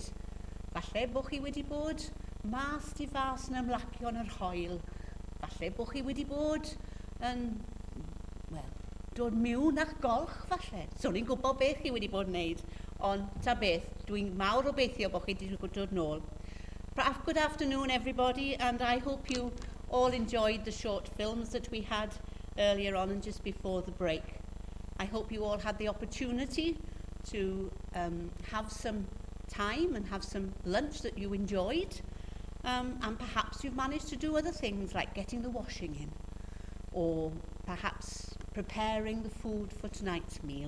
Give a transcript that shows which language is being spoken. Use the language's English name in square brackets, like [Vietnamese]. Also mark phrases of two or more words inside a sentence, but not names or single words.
[Welsh] Falle bod chi wedi bod mas di fas yn ymlacio yn yr hoel. Falle bod chi wedi bod yn, wel, dod miwn a'ch golch falle. So ni'n gwybod beth chi wedi bod yn wneud, ond ta beth, dwi'n mawr obeithio bod chi wedi dod nôl. [English] Good afternoon everybody, and I hope you all enjoyed the short films that we had earlier on and just before the break. I hope you all had the opportunity to have some time and have some lunch that you enjoyed, and perhaps you've managed to do other things like getting the washing in, or perhaps preparing the food for tonight's meal.